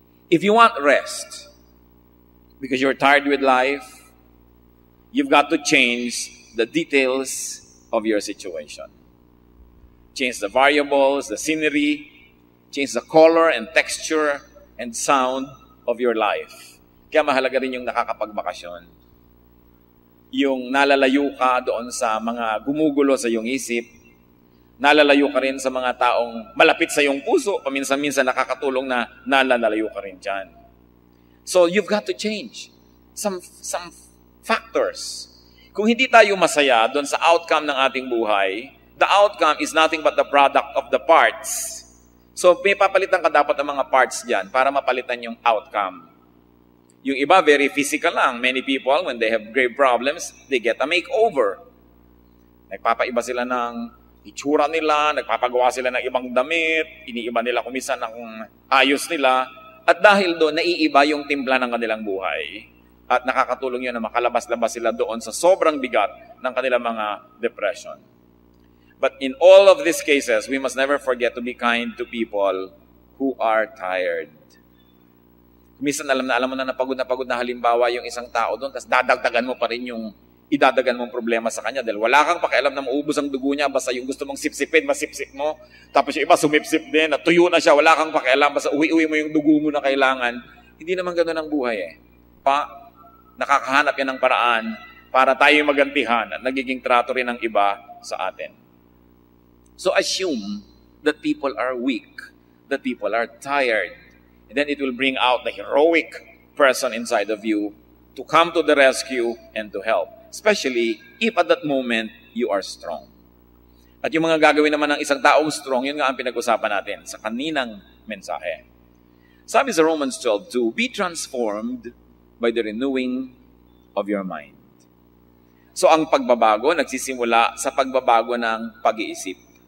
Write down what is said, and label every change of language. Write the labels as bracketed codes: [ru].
[en] If you want rest, because you're tired with life, you've got to change the details of your situation. Change the variables, the scenery, change the color and texture and sound of your life. [tl] Kaya mahalaga rin yung nakakapagbakasyon. Yung nalalayo ka doon sa mga gumugulo sa iyong isip, nalalayo ka rin sa mga taong malapit sa iyong puso, paminsan-minsan nakakatulong na nalalayo ka rin dyan. [en] So you've got to change some factors. [tl] Kung hindi tayo masaya doon sa outcome ng ating buhay, [en] the outcome is nothing but the product of the parts. [tl] So, may papalitan ka dapat ng mga parts dyan para mapalitan yung outcome. Yung iba, [en] very physical lang. Many people, when they have grave problems, they get a makeover. [tl] Nagpapaiba sila ng itsura nila, nagpapagawa sila ng ibang damit, iniiba nila kumisa ng ayos nila, at dahil doon, naiiba yung timpla ng kanilang buhay. At nakakatulong yun na makalabas-labas sila doon sa sobrang bigat ng kanilang mga depression. [en] But in all of these cases, we must never forget to be kind to people who are tired. [tl] Minsan alam mo na pagod na halimbawa yung isang tao doon, tapos dadagdagan mo pa rin yung idadagan mong problema sa kanya dahil wala kang pakialam na maubos ang dugo niya, basta yung gusto mong sipsipin, masipsip mo. Tapos yung iba sumipsip din, natuyo na siya, wala kang pakialam, basta uwi-uwi mo yung dugo mo na kailangan. Hindi naman ganoon ang buhay eh. Nakakahanap yan ng paraan para tayo magantihan at nagiging trato rin ng iba sa atin. [en] So assume that people are weak, that people are tired, and then it will bring out the heroic person inside of you to come to the rescue and to help. Especially if at that moment you are strong. [tl] At yung mga gagawin naman ng isang taong strong, yun nga ang pinag-usapan natin sa kaninang mensahe. Sabi sa Romans 12:2, [en] be transformed by the renewing of your mind. [tl] So ang pagbabago, nagsisimula sa pagbabago ng pag-iisip.